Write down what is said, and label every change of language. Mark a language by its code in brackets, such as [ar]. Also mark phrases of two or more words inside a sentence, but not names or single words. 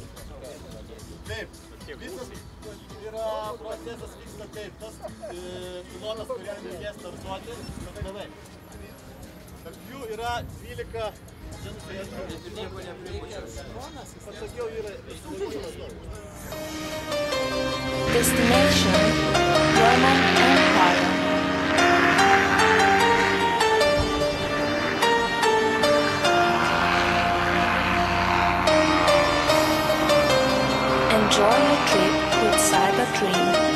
[lt] Taip, visas yra procesas vyksta taip, tas pilotas, kuriam reikės startuoti, vienai. Tarp jų yra 12, pasakiau, yra [en] Destination Roman Empire. Enjoy your trip with Cyberdream.